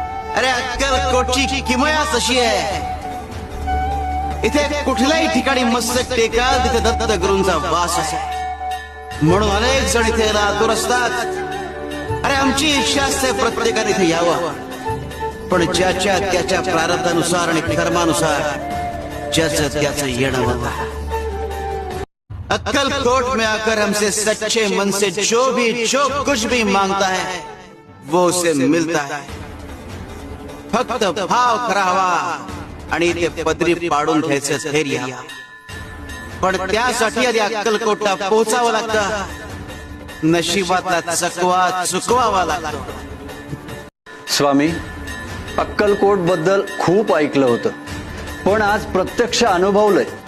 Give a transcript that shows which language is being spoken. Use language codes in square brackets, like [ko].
[mr] अरे अक्कलकोटची किमयाच अशी आहे, इथे कुठल्याही ठिकाणी मस्तक टेकाल तिथे दत्त गुरूंचा वास असतो, म्हणून अनेक जण इथे आतुर असतात. अरे आमची इच्छा असते प्रत्येकाने इथे यावं, पण ज्याच्या त्याच्या प्रारब्धानुसार आणि कर्मानुसार ज्याचं त्याचं येणं होतं. [hi] अक्कलकोट में आकर हमसे सच्चे मन से जो कुछ भी मांगता है वो उसे मिलता है. [mr] फक्त भाव खरा हवा आणि ते पदरी पाडून घ्यायचं धैर्य हवं. पण त्यासाठी आधी अक्कलकोटला पोहोचावं लागतं, नशिबातला चकवा चुकवावा लागतो. स्वामी, अक्कलकोट बद्दल खूप ऐकलं होतं, पण आज प्रत्यक्ष अनुभवलंय.